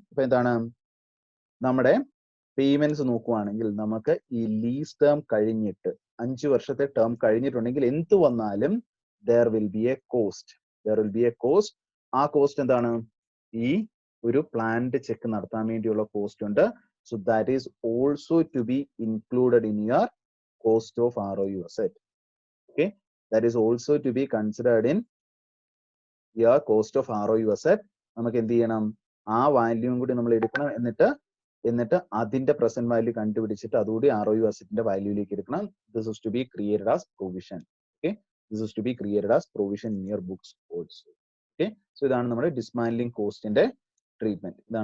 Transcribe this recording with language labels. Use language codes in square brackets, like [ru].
[ml] അപ്പൊ എന്താണ് നമ്മുടെ പേയ്മെന്റ്സ് നോക്കുവാണെങ്കിൽ നമുക്ക് ഈ ലീസ് ടേം കഴിഞ്ഞിട്ട് 5 വർഷത്തെ ടേം കഴിഞ്ഞിട്ടുണ്ടെങ്കിൽ എന്ത് വന്നാലും [en] there will be a cost. [ml] ആ കോസ്റ്റ് എന്താണ്? ഈ ഒരു പ്ലാൻഡ് ചെക്ക് നടത്താൻ വേണ്ടിയുള്ള കോസ്റ്റ് ഉണ്ട്. [en] So that is also to be included in your cost of ROU asset. Okay, that is also to be considered in your cost of ROU asset. [ml] നമുക്ക് എന്ത് ചെയ്യണം? ആ വാല്യൂം കൂടി നമ്മൾ എടുക്കണം. എന്നിട്ട് അതിന്റെ പ്രസന്റ് വാല്യൂ കണ്ടുപിടിച്ചിട്ട് അതുകൂടി ROU അസറ്റിന്റെ വാല്യൂയിലേക്ക് എടുക്കണം. [en] This is to be created as provision. Okay, this is to be created as provision in your books also. [ml] Okay, so ഇതാണ് നമ്മുടെ ഡിസ്മാൻഡ്ലിംഗ് കോസ്റ്റിന്റെ ട്രീറ്റ്മെന്റ്.